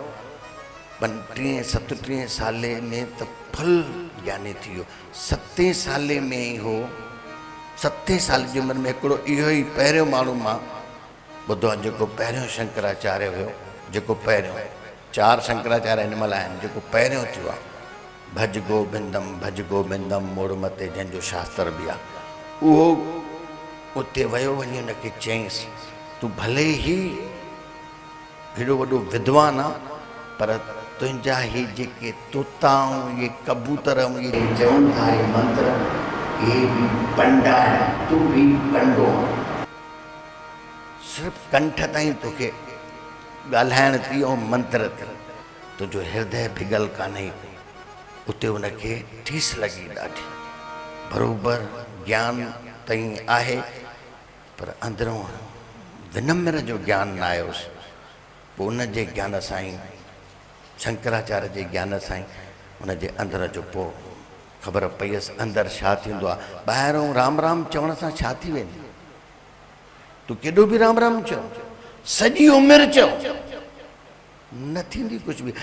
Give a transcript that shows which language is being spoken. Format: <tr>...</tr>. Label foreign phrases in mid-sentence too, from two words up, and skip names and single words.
<sd>35-37 साले में त फुल ज्ञानी थी वियो। 7 साले में ई हो, 7 साल जी उमिरि में हिकिड़ो इहो ई पहिरियों माण्हू मां ॿुधो आहे जेको पहिरियों शंकराचार्य हुयो, जेको पहिरियों, 4 शंकराचार्य हिन महिल आहिनि, जेको पहिरियों थियो आहे।</sd> <sa>भज गोबिंदम मोड़ मते,</sa> <sd>जंहिंजो शास्त्र बि आहे। उहो उते वियो, वञी हुनखे चयईंसि तूं भले ई हेॾो वॾो विद्वान आहे, पर तुंहिंजा ही जेके तोता ऐं इहे कबूतर ऐं इहे चवनि था इहे मंत्र, इहे बि पंडा आहिनि, तूं बि पंडो आहे। सिर्फ़ु कंठ ताईं तोखे ॻाल्हाइण थी ऐं मंत्र थी, तुंहिंजो हृदय पिघल कान्हे। उते उनखे ठीस लॻी ॾाढी, बराबरि ज्ञान ताईं आहे, पर अंदरों विनम्र जो ज्ञान न आयोसि। पोइ उनजे ज्ञान सां ई, शंकराचार्य जे ज्ञान सां ई उनजे अंदर जो पोइ ख़बर पईसि अंदरि छा थींदो आहे। ॿाहिरों राम राम चवण सां छा थी वेंदी? तूं केॾो बि राम राम चओ, सॼी उमिरि चओ, न थींदी कुझु बि।</sd>